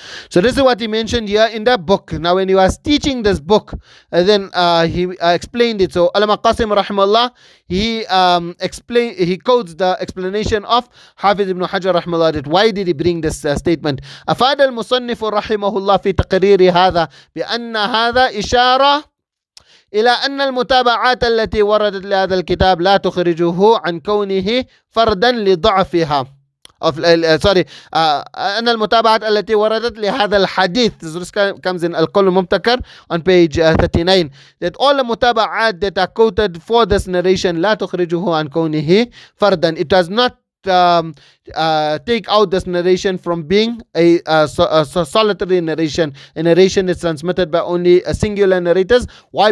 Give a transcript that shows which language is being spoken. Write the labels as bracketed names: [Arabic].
[English] So this is what he mentioned here in the book. Now when he was teaching this book, then he explained it. So Allama Qasim rahimahullah, he quotes the explanation of Hafiz ibn Hajar rahimahullah, that why did he bring this statement. [Arabic] أفاد المصنف رحمه الله في تقرير هذا بأن هذا إشارة إلى أن المتابعات التي وردت لهذا الكتاب لا تخرجه عن كونه فردا لضعفها. أن المتابعات التي وردت لهذا الحديث, [English] this comes in Al-Qawl Mubtakar on page 39, that all the mutaba'at that are quoted for this narration [Arabic] لا تخرجه عن كونه فردا, [English] it does not take out this narration from being a solitary narration, a narration that's transmitted by only a singular narrators. Why?